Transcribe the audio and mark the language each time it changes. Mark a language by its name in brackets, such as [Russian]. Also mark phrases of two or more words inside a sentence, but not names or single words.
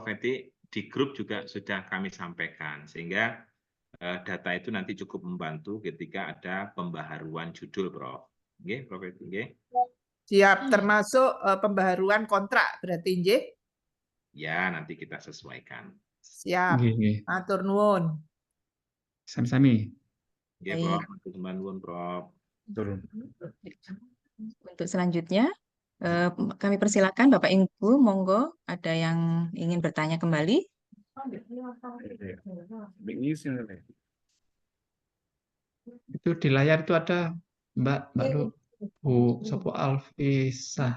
[Indonesian] Eti, di grup juga sudah kami sampaikan, sehingga data itu nanti cukup membantu ketika ada pembaharuan judul, Prof. [Javanese] Nggih, Prof. Eti, nggih. [Indonesian] Siap, termasuk pembaharuan kontrak berarti nggih? Ya, nanti kita sesuaikan. Siap. [Javanese] Nggih, nggih. Matur nuwun. Sami-sami. [Indonesian] Oke, Baik. Prof. Teman nuwun, Prof. Betul. Untuk selanjutnya, kami persilakan Bapak Ibu, monggo ada yang ingin bertanya kembali. Itu di layar itu ada Mbak Lu, Bu Sopo Alfisa.